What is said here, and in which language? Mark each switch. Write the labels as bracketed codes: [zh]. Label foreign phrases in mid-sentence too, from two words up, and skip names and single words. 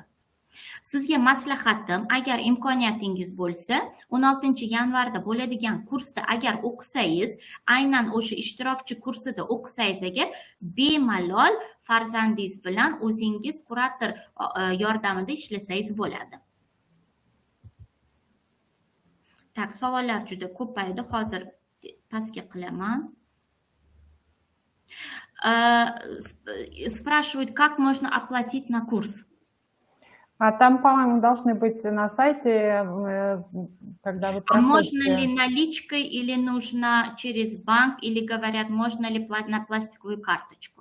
[uz] Sizga maslahatim, agar imkoniyatingiz bo'lsa, 16 yanvarda bo'ladigan kursda agar o'qisangiz, aynan o'sha ishtirokchi kursida o'qisangiz agar, bemalol farzandingiz bilan o'zingiz kurator yordamida ishlasangiz bo'ladi. Tak, savollar juda ko'paydi. Hozir pastga qilaman. [ru] Спрашивают, как можно оплатить на курс? А там, по-моему, должны быть на сайте, когда вы проходите. Можно ли наличкой или нужно через банк, или говорят, можно ли на пластиковую карточку?